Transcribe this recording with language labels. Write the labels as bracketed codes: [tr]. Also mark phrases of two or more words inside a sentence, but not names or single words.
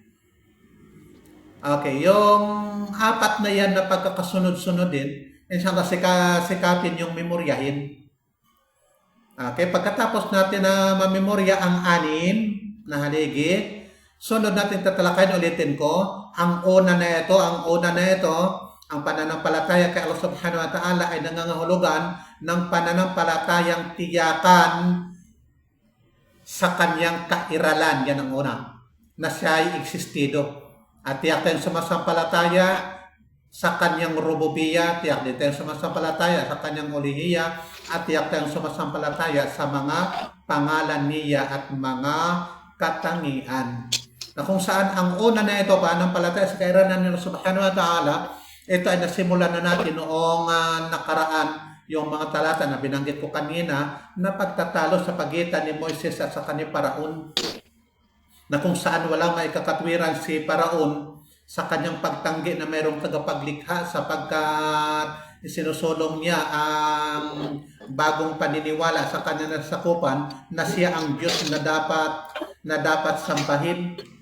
[tl] Okay, yung apat na yan na pagkakasunod-sunod din, [ar] إن شاء الله [tl] sikapin yung memoryahin. Okay, pagkatapos natin na mamemorya ang anim na haligi, sunod natin tatalakayin, ulitin ko, ang una na ito, ang pananampalataya kay Allah [ar] سبحانه وتعالى [tl] ay nangangahulugan ng pananampalatayang tiyakan sa kanyang kairalan. Yan ang una, na siya ay existido. At tiyak tayong sumasampalataya sa kanyang rububiya, tiyak din tayong sumasampalataya sa kanyang uluhiya, at tiyak tayong sumasampalataya sa mga pangalan niya at mga katangian. Na kung saan ang una na ito, pananampalataya sa kairalan ni Allah [ar] سبحانه وتعالى, [tl] ito ay nasimulan na natin noong nakaraan, yung mga talata na binanggit ko kanina, na pagtatalo sa pagitan ni Moises at sa kanyang Paraon, na kung saan walang maikakatwiran si Paraon sa kanyang pagtanggi na mayroong tagapaglikha, sapagkat sinusulong niya ang bagong paniniwala sa kanyang nasakupan na siya ang Diyos na dapat sambahin.